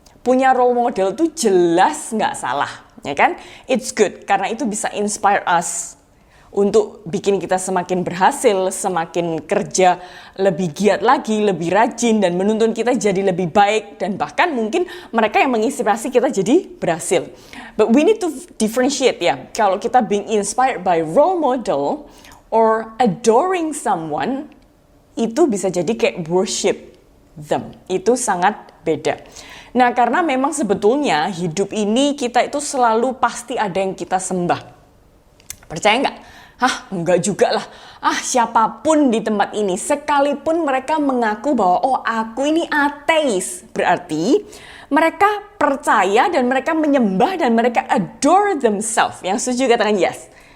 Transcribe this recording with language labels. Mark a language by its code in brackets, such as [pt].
[id] Punya role model itu jelas nggak salah, ya kan? [en] It's good, [id] karena itu bisa [en] inspire us [id] untuk bikin kita semakin berhasil, semakin kerja lebih giat lagi, lebih rajin, dan menuntun kita jadi lebih baik, dan bahkan mungkin mereka yang menginspirasi kita jadi berhasil. [en] But we need to differentiate [id] ya, kalau kita [en] being inspired by role model or adoring someone, [id] itu bisa jadi kayak [en] worship them. [id] Itu sangat beda. Nah, karena memang sebetulnya hidup ini kita itu selalu pasti ada yang kita sembah. Percaya nggak? Enggak juga lah. Siapapun di tempat ini, sekalipun mereka mengaku bahwa aku ini ateis, berarti mereka percaya dan mereka menyembah dan mereka [en] adore themselves. [id] Yang setuju katakan yes.